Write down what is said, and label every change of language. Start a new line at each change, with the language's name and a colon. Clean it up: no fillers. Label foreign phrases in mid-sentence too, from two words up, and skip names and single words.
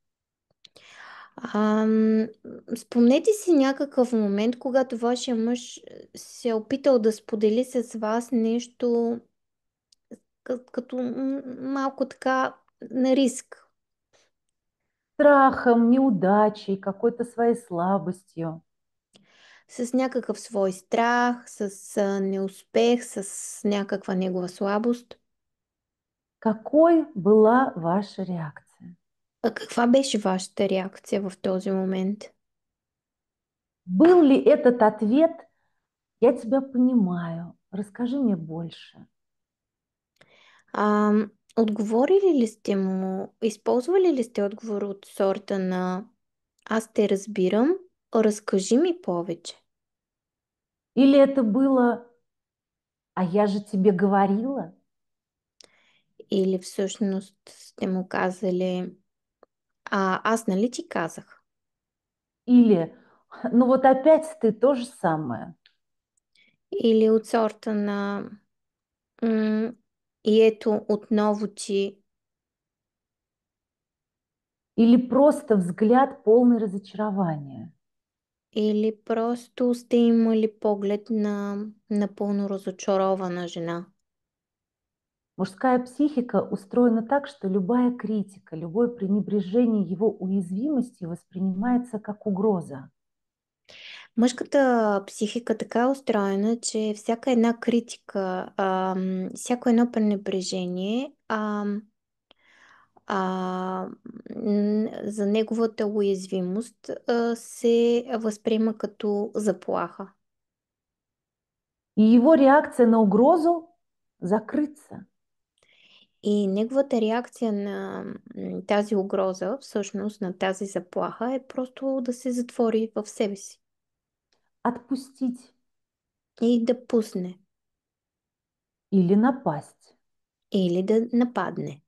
Bulgarian: Ам, Спомнете си някакъв момент, когато вашия мъж се е опитал да сподели с вас нещо като малко така на риск.
Russian: Страхом, неудачей, какой-то своей слабостью.
Bulgarian: С някакъв свой страх, с неуспех, с някаква негова слабост.
Russian: Какой была ваша реакция?
Bulgarian: А каква беше вашата реакция в този момент?
Russian: Был ли этот ответ «Я тебя понимаю, расскажи мне больше»? А,
Bulgarian: Отговорили ли сте му, използвали ли сте отговор от сорта на аз те разбирам, разкажи ми повече?
Russian: Или это было «А я же тебе говорила»?
Bulgarian: Или всъщност сте му казали аз нали ти казах?
Russian: Или «Ну вот опять ты то же самое»?
Bulgarian: Или от сорта на м- и ето отново ти,
Russian: Или просто взгляд полный разочарования?
Bulgarian: или просто сте имали поглед на напълно разочарована жена.
Russian: Мужская психика устроена так, что любая критика, любое пренебрежение его уязвимостью воспринимается как угроза.
Bulgarian: Мъжката психика така е устроена, че всяка една критика, всяко едно пренебрежение за неговата уязвимост се възприема като заплаха.
Russian: И его реакция на угрозу – закрыться.
Bulgarian: И неговата реакция на тази угроза, всъщност на тази заплаха, е просто да се затвори в себе си
Russian: Отпустить
Bulgarian: и да пусне
Russian: или напасть.
Bulgarian: или да нападне,